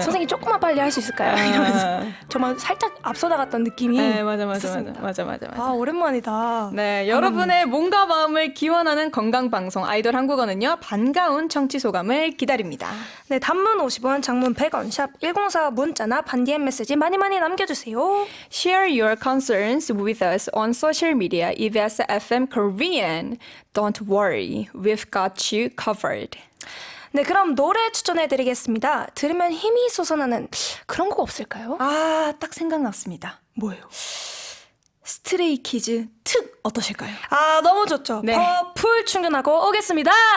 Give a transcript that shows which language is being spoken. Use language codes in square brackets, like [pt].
[ko] 선생님 조금만 빨리 할 수 있을까요? 이러면서 정말 살짝 앞서 나갔던 느낌이 네, 맞아. 있었습니다. 오랜만이다. 네, 여러분의 몸과 마음을 기원하는 건강 방송 아이돌 한국어는요. 반가운 청취 소감을 기다립니다. 네, 단문 50원, 장문 100원, 샵 1045 문자나 반디엠 메시지 많이 남겨주세요. [en] Share your concerns with us on social media. EBS FM Korean. Don't worry, we've got you covered. [ko] 네, 그럼 노래 추천해드리겠습니다. 들으면 힘이 솟아나는 그런 곡 없을까요? 딱 생각났습니다. 뭐예요? 스트레이키즈 특 어떠실까요? 너무 좋죠. 네. 풀 충전하고 오겠습니다.